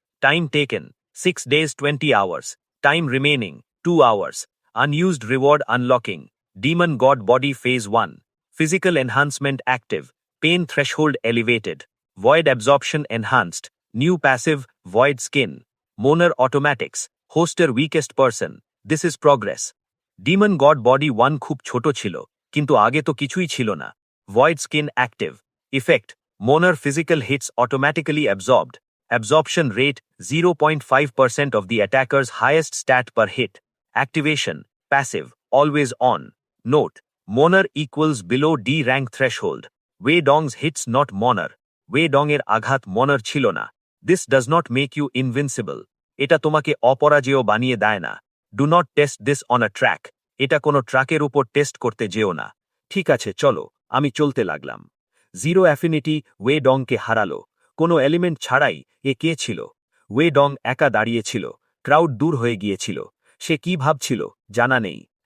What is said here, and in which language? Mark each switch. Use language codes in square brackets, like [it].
[en] time taken 6 days 20 hours, time remaining 2 hours, unused reward unlocking, [bn] Demon god body phase 1, physical enhancement active, pen threshold elevated, void absorption enhanced, new passive, void skin, মোনার অটোম্যাটিক্স, হোস্টের weakest person, this is progress. Demon god body 1 খুব ছোট ছিল, কিন্তু আগে তো কিছুই ছিল না। [en] Void skin active. Effect. Monar physical hits automatically absorbed. Absorption rate 0.5% of the attacker's highest stat per hit. Activation. Passive. Always on. Note. Monar equals below D rank threshold. Wei Dong's hits not Monar. [bn] Wei Dong-এর আঘাত Monar ছিল না. [en] This does not make you invincible. [bn] এটা তোমাকে অপরাজেয় বানিয়ে দেয় না. [en] Do not test this on a track. [bn] এটা কোনো ট্রাকের উপর টেস্ট করতে যেও না. ঠিক আছে চলো, আমি চলতে লাগলাম. জিরো অ্যাফিনিটি ওয়ে ডংকে হারালো. কোনো এলিমেন্ট ছাড়াই এ কে ছিল? ওয়ে ডং একা দাঁড়িয়েছিল. ক্রাউড দূর হয়ে গিয়েছিল. সে কি ভাবছিল জানা নেই.